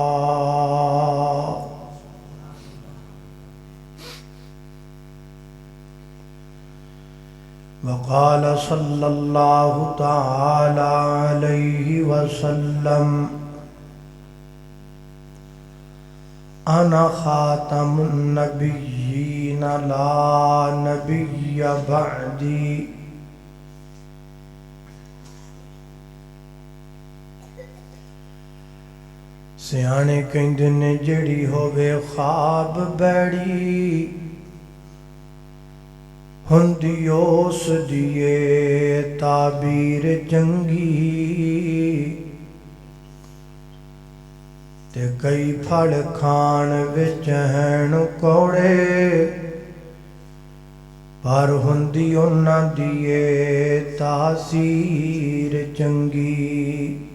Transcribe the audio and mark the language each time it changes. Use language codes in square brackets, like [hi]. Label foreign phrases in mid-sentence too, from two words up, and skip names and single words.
[ar] وقال صلى الله تعالى عليه وسلم أنا خاتم النبيين لا نبي بعدي. [pa] سیانے کہندے نے جڑی ہووے خواب بیڑی ہندی اس دیے تعبیر چنگی. تے کئی پھڑ کھان وچ ہین کوڑے پر ہندی انہاں دیے تاثیر چنگی.